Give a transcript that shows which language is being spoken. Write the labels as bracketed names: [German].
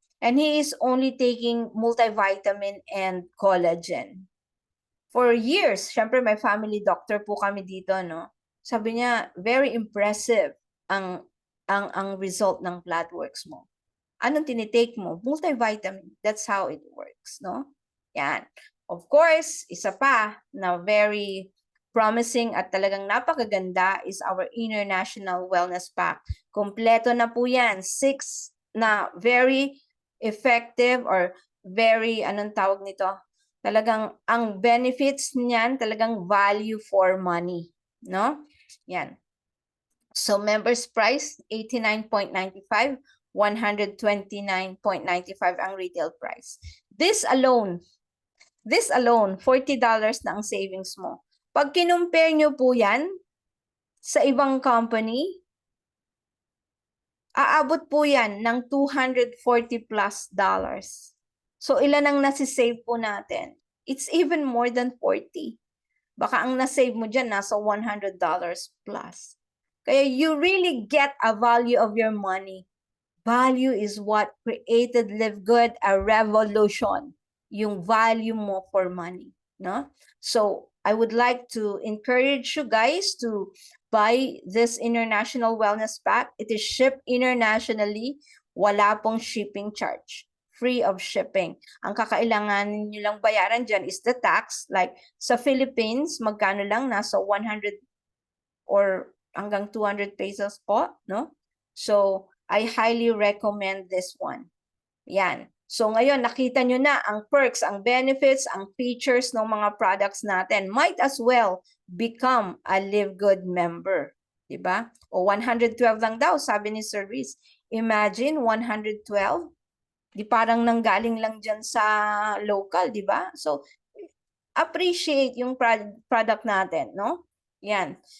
[English] And he is only taking multivitamin and collagen. For years, [Filipino] syempre may family doctor po kami dito, no? Sabi niya, very impressive ang result ng blood works mo. Anong tinitake mo? [English] Multivitamin. That's how it works, no? Yan. Of course, [Filipino] isa pa na [English] very promising [Filipino] at talagang napakaganda [English] is our International Wellness Pack. [Filipino] Kompleto na po yan. 6 na very effective or very, talagang ang benefits niyan, talagang value for money, no? Yan. [English] So members price, $89.95, $129.95 ang retail price. This alone, $40 [Filipino] na ang savings mo. Pag kinumpare nyo po yan sa ibang company, aabot po yan ng $240 plus. So ilan ang nasisave po natin? [English] It's even more than 40. [Filipino] Baka ang nasave mo dyan nasa $100 plus. [English] Kaya you really get a value of your money. Value is what created Live Good, a revolution. [Filipino] Yung value mo for money, no? [English] So I would like to encourage you guys to buy this International Wellness Pack. It is shipped internationally. [Filipino] Wala pong shipping charge. [English] Free of shipping. [Filipino] Ang kakailangan nyo lang bayaran dyan is the tax. Like sa Philippines, magkano lang? Nasa 100 or hanggang 200 pesos po, no? [English] So, I highly recommend this one. [Filipino] Yan. So, ngayon, nakita nyo na ang perks, ang benefits, ang features ng mga products natin. [English] Might as well become a Live Good member. [Filipino] Diba? O 112 lang daw, sabi ni Sir Reese. Imagine, 112. Di parang nanggaling lang dyan sa local, diba? So, appreciate yung product natin, no? Yan.